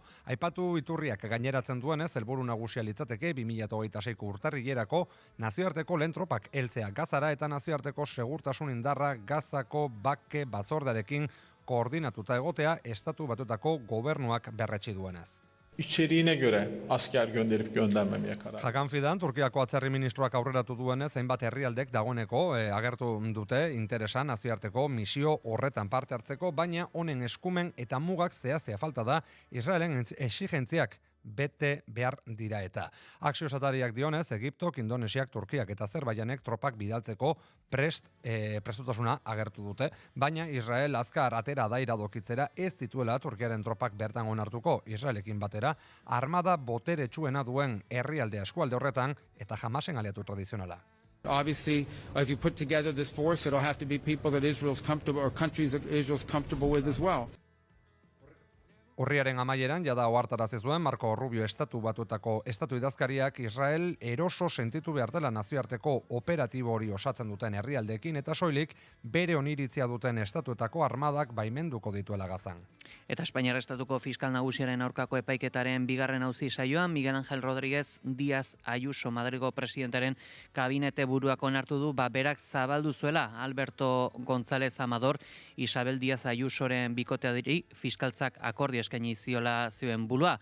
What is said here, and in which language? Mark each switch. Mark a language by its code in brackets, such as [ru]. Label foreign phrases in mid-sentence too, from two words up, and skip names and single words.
[eu] Aipatu iturriak gaineratzen duenez helburu nagusia litzateke 2026ko urtarrilerako nazioarteko lehen tropak heltzea Gazara eta nazioarteko segurtasun indarra Gazako bake batzordearekin koordinatuta egotea Estatu Batuetako gobernuak berretsi duenez. [tr] İçeriğine göre asker gönderip göndermemeye karar. [eu] Hakan Fidan, Turkiako atzerri ministroak aurreratu duenez, hainbat herrialdek dagoeneko agertu dute interesa nazioarteko misio horretan parte hartzeko, baina honen eskumen eta mugak zehaztea falta da Israelen exigentziak bete behar dira eta. Axiosatariak dionez, Egiptok, Indonesiak, Turkiak eta Azerbaijanek tropak bidaltzeko prestutasuna agertu dute, baina Israel azkar atera da iradokitzera ez dituela Turkiaren tropak bertan onartuko Israelekin batera, armada boteretsuena duen herrialde eskualde horretan eta Hamasen aliatu tradizionala. [en] Obviously, as you put together this force, it'll have to be people that Israel's comfortable or countries that Israel's comfortable with as well. [eu] Urriaren amaieran jada ohartarazi zuen Marco Rubio estatu batuetako estatu idazkariak Israel eroso sentitu behar dela nazioarteko operatibo hori osatzen duten herrialdeekin eta soilik bere oniritzia duten estatuetako armadak baimenduko dituela Gazan. Eta Espainiar Estatuko Fiskal Nagusiaren aurkako epaiketaren bigarren auzi saioan Miguel Ángel Rodríguez Díaz Ayuso Madrilgo presidentaren kabinete buruak onartu du berak zabaldu zuela Alberto González Amador Isabel Díaz Ayusoren bikoteari fiskaltzak akordio eskaini ziola zioen bulua.